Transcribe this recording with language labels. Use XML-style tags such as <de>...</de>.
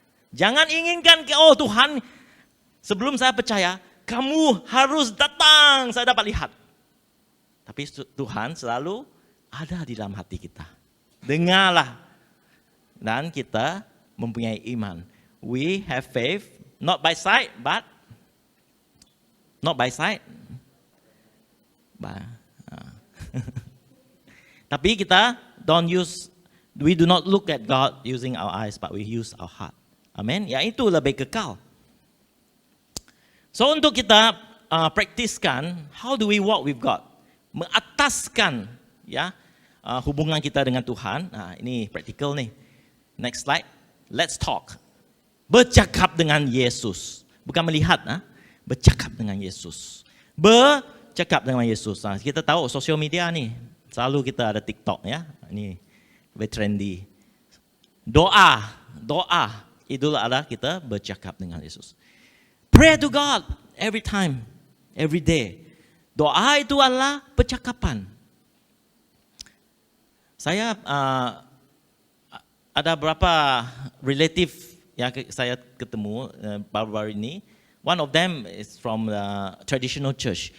<ms>Jangan inginkan, oh Tuhan, sebelum saya percaya, kamu harus datang, saya dapat lihat. Tapi Tuhan selalu ada di dalam hati kita. Dengarlah. Dan kita mempunyai iman.</ms> <en>We have faith, not by sight, but not by sight.</en> <ms>Tapi kita</ms> <en>we do not look at God using our eyes, but we use our heart. Amin.</en> <ms>Ya, itu lebih kekal. So untuk kita praktiskan,</ms> <en>how do we walk with God?</en> <ms>Mengataskan ya hubungan kita dengan Tuhan. Nah, ini praktikal nih.</ms> <en>Next slide. Let's talk.</en> <ms>Bercakap dengan Yesus. Bukan melihat, bercakap dengan Yesus. Bercakap dengan Yesus. Nah, kita tahu sosial media nih, selalu kita ada TikTok ya. Ini</ms> <en>very trendy.</en> <ms>Doa. Itulah adalah kita bercakap dengan Yesus.</ms> <en>Pray to God every time, every day.</en> <ms>Doa itu adalah percakapan. Saya ada beberapa relatif yang saya ketemu baru-baru ini.</ms> <en>One of them is from the traditional church.</en>